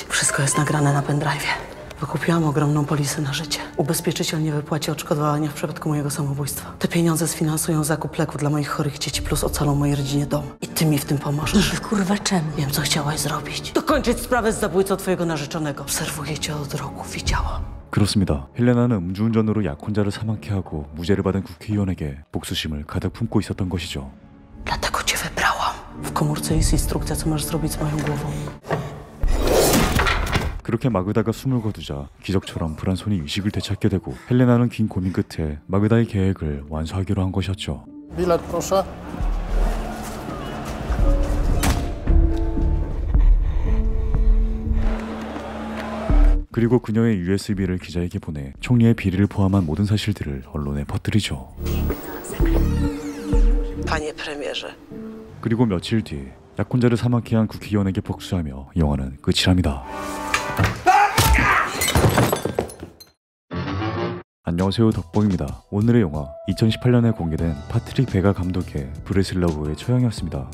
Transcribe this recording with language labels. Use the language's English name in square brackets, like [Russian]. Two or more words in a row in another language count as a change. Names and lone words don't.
[Polish] Wszystko jest nagrane na pendrive'ie. Wykupiłam ogromną polisę na życie. Ubezpieczyciel nie wypłaci odszkodowania w przypadku mojego samobójstwa. Te pieniądze sfinansują zakup leku dla moich chorych dzieci, plus ocalą mojej rodzinie dom. I ty mi w tym pomożesz. No kurwa, czemu? Wiem, co chciałaś zrobić. Dokończyć sprawę z zabójcą twojego narzeczonego. Obserwuję cię od roku, widziałam. [Korean] 그렇습니다. 헬레나는 음주운전으로 약혼자를 사망케 하고 무죄를 받은 국회의원에게 복수심을 가득 품고 있었던 것이죠. [Polish] Dlatego cię wybrałam. W komórce jest instrukcja, co masz zrobić z moją głową. [Korean] 그렇게 마그다가 숨을 거두자 기적처럼 불안 손이 의식을 되찾게 되고 헬레나는 긴 고민 끝에 마그다의 계획을 완수하기로 한 것이었죠. [Polish] Bilet, proszę. [Korean] 그리고 그녀의 USB를 기자에게 보내 총리의 비리를 포함한 모든 사실들을 언론에 퍼뜨리죠. [Polish] Panie premierze. [Korean] 그리고 며칠 뒤 약혼자를 사망케 한 국회의원에게 복수하며 영화는 끝이랍니다. 안녕하세요, 덕봉입니다. 오늘의 영화 2018년에 공개된 파트릭 베가 감독의 브레슬러브의 처형이었습니다.